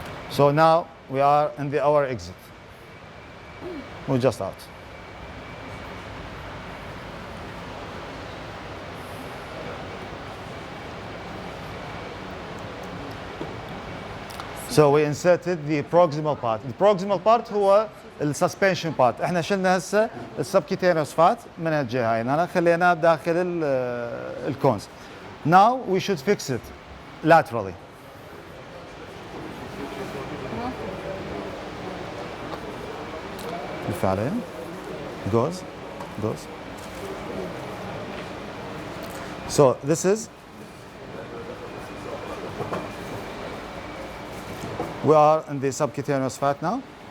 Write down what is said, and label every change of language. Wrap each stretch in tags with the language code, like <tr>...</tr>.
<en>So now we are in the our exit. We're just out. So we inserted the proximal part. The proximal part هو السسبنشن بارت.</en> <ar>احنا شلنا هسه السبكيتينوس فات من هالجهه هاي هنا خليناه بداخل الكونز.</ar> <en>Now we should fix it laterally. بالفعل goes. So this is we are in the subcutaneous fat now.</en>